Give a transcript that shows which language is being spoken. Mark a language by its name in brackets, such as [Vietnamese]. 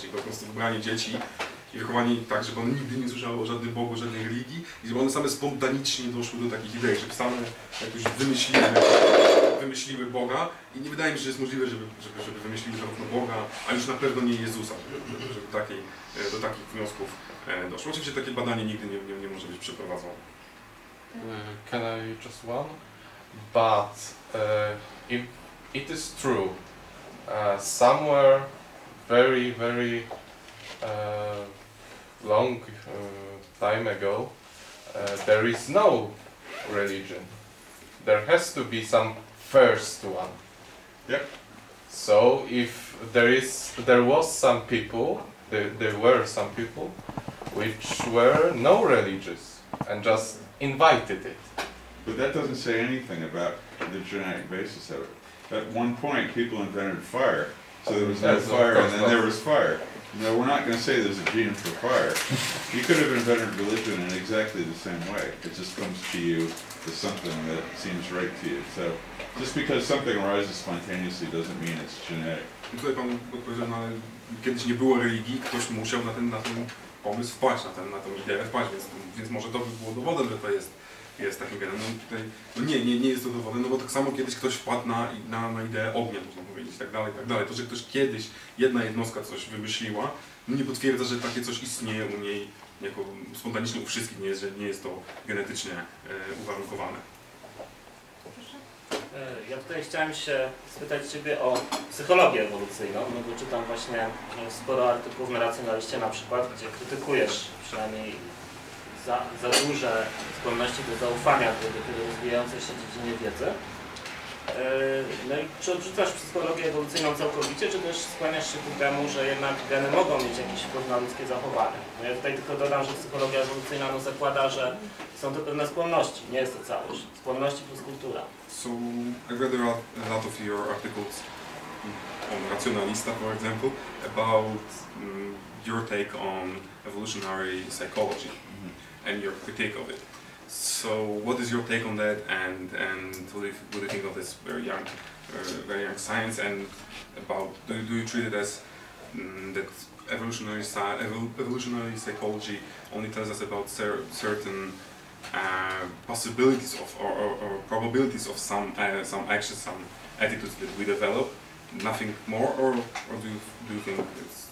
[Polish] Czyli po prostu wybranie dzieci i wychowanie ich tak, żeby one nigdy nie słyszały o żadnym Bogu, żadnej religii i żeby one same spontanicznie doszły do takich idei, żeby same jakoś wymyśliły Boga i nie wydaje mi się, że jest możliwe, żeby wymyślili zarówno Boga, a już na pewno nie Jezusa, żeby do takich wniosków doszło. Oczywiście takie badanie nigdy nie może być przeprowadzone. [English] Can I just one? But if it is true, somewhere very long time ago, there is no religion. There has to be some first one. Yep. So if there was some people, there were some people which were no religious and just invited it. But that doesn't say anything about the genetic basis of it. At one point, people invented fire, so there was no fire, and then there was fire. No, we're not going to say there's a gene for fire. You could have invented religion in exactly the same way. It just comes to you as something that seems right to you. So, just because something arises spontaneously doesn't mean it's genetic. [Polish] Tutaj pan odpowiedział, no, ale kiedyś nie było religii, ktoś musiał na ten pomysł wpaść, na tę ideę wpaść, więc może to by było dowodem, że to jest takim genem. No, tutaj, no nie jest to dowodem, no bo tak samo kiedyś ktoś wpadł na ideę ognia, można powiedzieć, i tak dalej, i tak dalej. To, że ktoś kiedyś, jedna jednostka coś wymyśliła, no nie potwierdza, że takie coś istnieje u niej jako spontanicznie u wszystkich, że nie jest to genetycznie uwarunkowane. Ja tutaj chciałem się spytać Ciebie o psychologię ewolucyjną, no bo czytam właśnie sporo artykułów na Racjonaliście na przykład, gdzie krytykujesz przynajmniej za duże skłonności do zaufania do tej rozwijającej się dziedzinie wiedzy. No i czy odrzucasz psychologię ewolucyjną całkowicie, czy też skłaniasz się ku temu, że jednak geny mogą mieć jakiś wpływ na ludzkie zachowanie? No ja tutaj tylko dodam, że psychologia ewolucyjna no zakłada, że są to pewne skłonności, nie jest to całość. Skłonności plus kultura. [English] So, I read a lot of your articles on Racionalista, for example, about your take on evolutionary psychology and your critique of it. So, what is your take on that, and what do you think of this very young science, and about do you treat it as that evolutionary psychology only tells us about certain possibilities of or probabilities of some actions, some attitudes that we develop, nothing more, or do you think it's?